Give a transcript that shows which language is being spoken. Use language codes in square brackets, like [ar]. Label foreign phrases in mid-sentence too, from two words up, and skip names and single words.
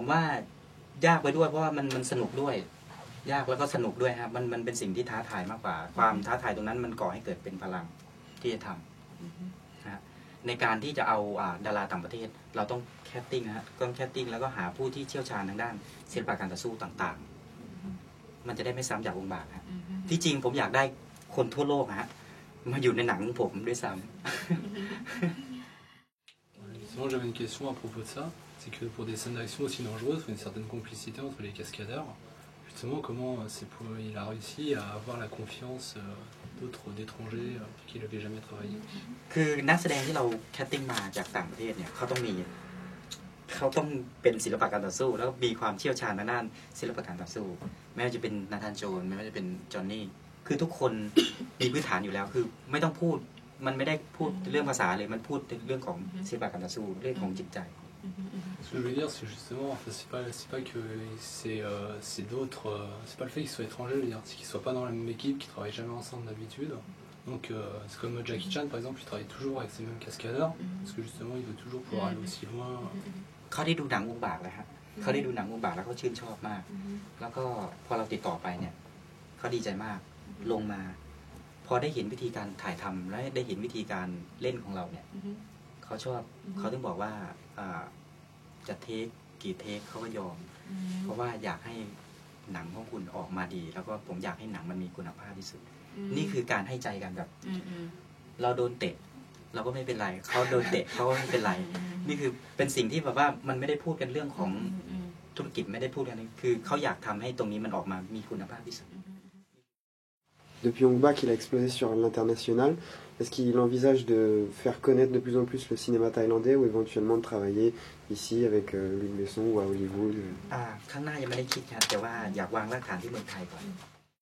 [th] ว่ายากไปด้วยเพราะว่ามันสนุกด้วยยากแล้วก็สนุกด้วยครับมันเป็นสิ่งที่ท้าทายมากกว่าความท้าทายตรงนั้นมันก่อให้เกิดเป็นพลังที่จะทำนะในการที่จะเอาดาราต่างประเทศเราต้องแคสติ้งนะฮะต้องแคสติ้งแล้วก็หาผู้ที่เชี่ยวชาญทางด้านศิลปะการต่อสู้ต่างๆมันจะได้ไม่ซ้ำจากวงบากฮะที่จริงผมอยากได้คนทั่วโลกฮะมาอยู่ในหนังของผมด้วยซ้ำ [fr] Sinon, j'avais une question à propos de ça, c'est que pour des scènes d'action aussi dangereuses, il faut une certaine complicité entre les cascadeurs. Justement, comment il a réussi à avoir la confiance d'étrangers qui n'avaient jamais travaillé. [th] คือนักแสดงที่เราแคสติ้งมาจากต่างประเทศเนี่ยเขาต้องเป็นศิลปะการต่อสู้แล้วมีความเชี่ยวชาญทางด้านศิลปะการต่อสู้ไม่ว่าจะเป็นนาธานโจนไม่ว่าจะเป็นจอห์นนี่คือทุกคนมีพื้นฐานอยู่แล้วคือไม่ต้องพูดมันไม่ได้พูดเรื่องภาษาเลยมันพูดเรื่องของศิลปะการต่อสู้เรื่องของจิตใจ [fr] Ce que je veux dire, c'est justement, c'est pas que c'est d'autres, c'est pas le fait qu'ils soient étrangers, je veux dire, c'est qu'ils soient pas dans la même équipe, qu'ils travaillent jamais ensemble d'habitude. Donc c'est comme Jackie Chan par exemple, il travaille toujours avec ses mêmes cascadeurs, parce que justement il veut toujours pouvoir aller aussi loin. [th] เขาได้ดูหนังวงบากแล้วครับเขาได้ดูหนังวงบากแล้วเขาชื่นชอบมากแล้วก็พอเราติดต่อไปเนี่ยเขาดีใจมากลงมาพอได้เห็นวิธี การถ่ายทำและได้เห็นวิธีการเล่นของเราเนี่ยเขาชอบเขาถึงบอกว่าจะเทคกี่เทคเขาก็ยอมเพราะว่าอยากให้หนังของคุณออกมาดีแล้วก็ผมอยากให้หนังมันมีคุณภาพที่สุดนี่คือการให้ใจกันแบบเราโดนเตะเราก็ไม่เป็นไรเขาโดนเตะเขาก็ไม่เป็นไรนี่คือเป็นสิ่งที่แบบว่ามันไม่ได้พูดกันเรื่องของธุรกิจไม่ได้พูดกันคือเขาอยากทำให้ตรงนี้มันออกมามีคุณภาพที่สุด [fr] Depuis Ong Bak, il a explosé sur l'international. Est-ce qu'il envisage de faire connaître de plus en plus le cinéma thaïlandais ou éventuellement de travailler ici avec Luc Besson ou à Hollywood [th] ข้างหน้ายังไม่ได้คิดครับแต่ว่าอยากวางรากฐานที่เมืองไทยก่อน